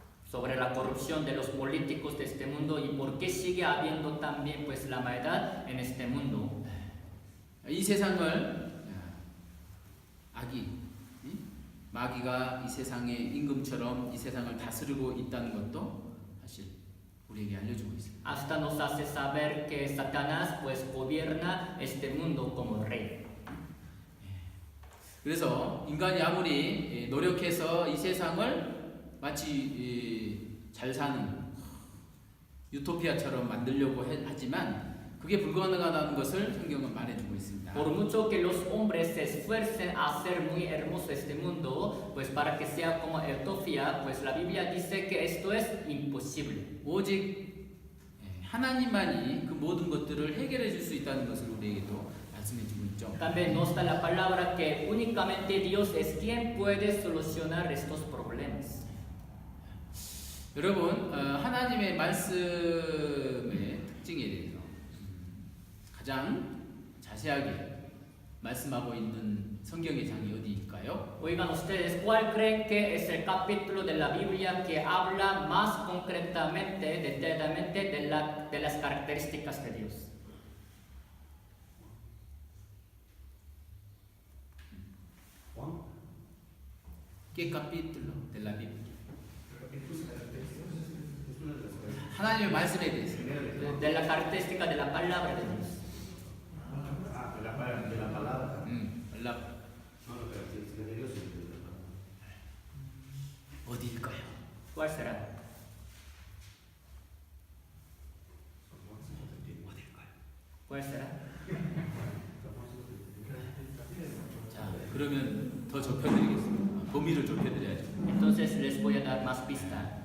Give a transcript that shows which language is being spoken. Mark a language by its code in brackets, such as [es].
[es] Sobre la corrupción de los políticos de este mundo y por qué sigue habiendo también pues la maldad en este mundo. [ko] 이 세상을 악이 마귀가 이 세상의 임금처럼 이 세상을 다스리고 있다는 것도 사실 우리에게 알려주고 있습니다. [es] Hasta nos hace saber que Satanás pues gobierna este mundo como rey. [ko] 그래서 인간이 아무리 노력해서 이 세상을 마치 잘 사는 유토피아처럼 만들려고 하지만 그게 불가능하다는 것을 성경은 말해주고 있습니다. [es] Por mucho que los hombres se esfuercen a hacer muy hermoso este mundo, pues para que sea como Utopía, pues la Biblia dice que esto es imposible. [ko] 오직 하나님만이 그 모든 것들을 해결해 줄 수 있다는 것을 우리에게도 말씀해주고 있죠. [es] También nos da la palabra que únicamente Dios es quien puede solucionar estos problemas. [ko] 여러분 하나님의 말씀의 특징에 대해서 가장 자세하게 말씀하고 있는 성경의 장이 어디일까요? [es] Oigan ustedes, ¿cuál creen que es el capítulo de la Biblia que habla más concretamente, detalladamente de las características de Dios? ¿Qué capítulo de la Biblia? [ko] 하나님의 말씀에 대해서 [es] De la característica de la palabra de Dios. De la palabra. [ko] 연락 어디일까요? [es] ¿Cuál será? ¿Cuál será? [ko] 자, 그러면 더 좁혀드리겠습니다. 범위를 좁혀드려야죠. [es] Entonces les voy a dar más pista.